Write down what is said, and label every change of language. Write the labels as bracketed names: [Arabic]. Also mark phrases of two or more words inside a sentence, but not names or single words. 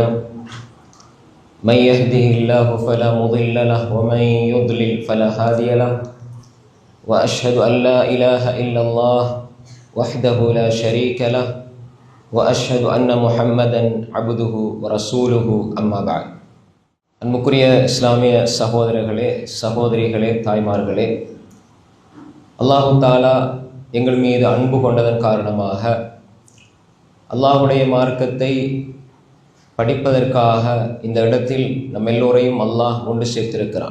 [Arabic] من يهده الله فلا مضل له ومن يضلل فلا هادي له. وأشهد أن لا إله إلا الله وحده لا شريك له وأشهد أن محمدا عبده ورسوله أما بعد. [Tamil] அன்புக்குரிய இஸ்லாமிய சகோதரர்களே, சகோதரிகளே, தாய்மார்களே, அல்லாஹு தாலா எங்கள் மீது அன்பு கொண்டதன் காரணமாக அல்லாஹுடைய மார்க்கத்தை படிப்பதற்காக இந்த இடத்தில் நம் எல்லோரையும் அல்லாஹ் ஒன்று சேர்த்திருக்கிறான்.